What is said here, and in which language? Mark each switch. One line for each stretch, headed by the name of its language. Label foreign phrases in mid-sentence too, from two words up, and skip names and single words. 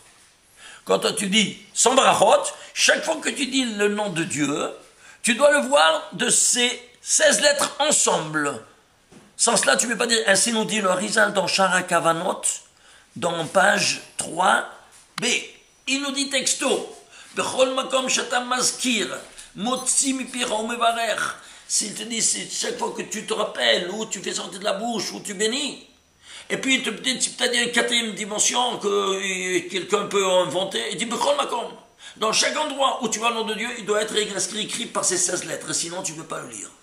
French: Quand tu dis sans brachot, chaque fois que tu dis le nom de Dieu, tu dois le voir de ces 16 lettres ensemble. Sans cela, tu ne peux pas dire. Ainsi nous dit le Harizal dans Shara Kavanot, dans page 3b. Il nous dit texto,
Hebrew: בכל מקום שאתה מזכיר, מוציא מפיה ומברך.
French: S'il te dit, c'est chaque fois que tu te rappelles, ou tu fais sortir de la bouche, ou tu bénis. Et puis, il te dit, c'est peut-être une quatrième dimension que quelqu'un peut inventer. Il dit,
Hebrew: בכל מקום.
French: Dans chaque endroit où tu vois le nom de Dieu, il doit être écrit par ces 16 lettres, sinon tu ne peux pas le lire.